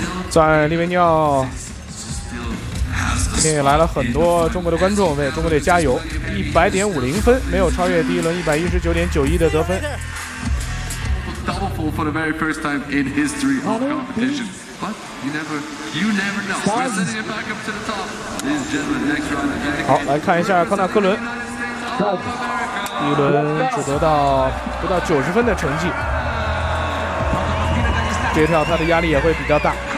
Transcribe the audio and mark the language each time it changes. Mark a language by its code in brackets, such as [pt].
[zh] 在利维尼奥，今天也来了很多中国的观众，为中国队加油！ 100.50分，没有超越第一轮119.91的得分。 [en] For the very first time in history of competition, but you never know. We're sending it back up to the top. This gentleman, next round. [zh] 好，来看一下康纳·科伦，第一轮只得到不到90分的成绩，这跳他的压力也会比较大。